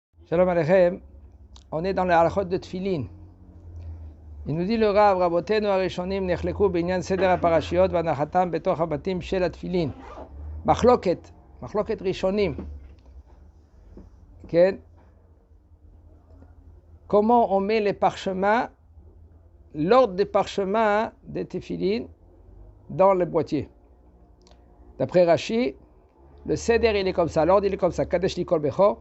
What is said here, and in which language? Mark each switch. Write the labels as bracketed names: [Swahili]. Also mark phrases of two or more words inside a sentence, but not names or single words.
[Hebrew] שלום עליכם, [French] on est dans le halachot de Tfilin. Il nous dit le Rav, [Hebrew] רבותינו הראשונים נחלקו בענין סדר הפרשיות והנחתם בתוך הבתים של התפילין. מחלוקת ראשונים. [French] Comment on met les parchemins, l'ordre des parchemins des Tfilin dans le boîtier. D'après Rashi, le seder il est comme ça, l'ordre il est comme ça, [Hebrew] קדש לי כל בכור.